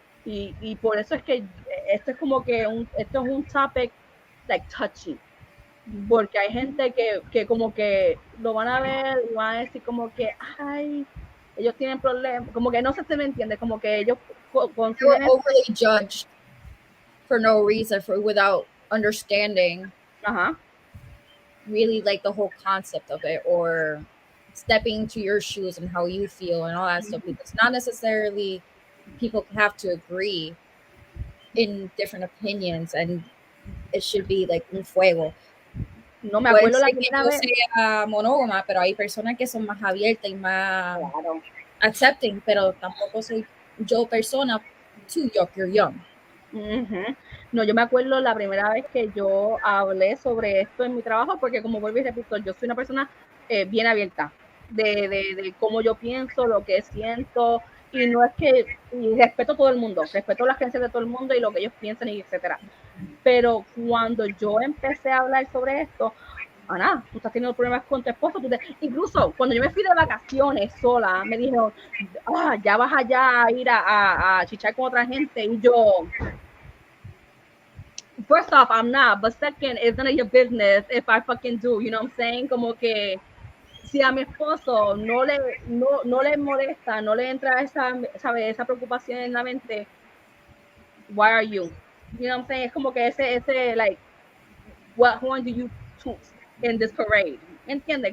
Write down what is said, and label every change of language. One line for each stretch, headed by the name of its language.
Spanish: Y por eso es que esto es como que esto es un
English: topic like touchy,
Spanish: porque hay gente que como que lo van a ver y van a decir como que ay, ellos tienen problemas, como que no se me entiende, como que ellos
English: consideran overly judged for no reason, without understanding really like the whole concept of it, or stepping into your shoes and how you feel and all that stuff, because not necessarily people have to agree in different opinions, and it should be like
Spanish: un fuego. No me acuerdo la primera vez. Sea monógama, pero hay personas que son más abiertas y más
English: accepting,
Spanish: pero tampoco soy yo persona
English: too young.
Spanish: No, yo me acuerdo la primera vez que yo hablé sobre esto en mi trabajo, porque como vuelvo y repito, yo soy una persona bien abierta de cómo yo pienso, lo que siento, y no es que y respeto a todo el mundo, respeto las creencias de todo el mundo y lo que ellos piensan y etcétera. Pero cuando yo empecé a hablar sobre esto, Ana, tú estás teniendo problemas con tu esposo. Incluso cuando yo me fui de vacaciones sola, me dijeron, ya vas allá a ir a chichar con otra gente. Y yo,
English: first off, I'm not, but second, it's none of your business if I fucking do, you know what I'm saying?
Spanish: Como que si a mi esposo no le molesta, no le entra esa preocupación en la mente,
English: why are you? You know what I'm saying?
Spanish: Es como que ese
English: like, what horn do you toot in this parade?
Spanish: ¿Me entiendes?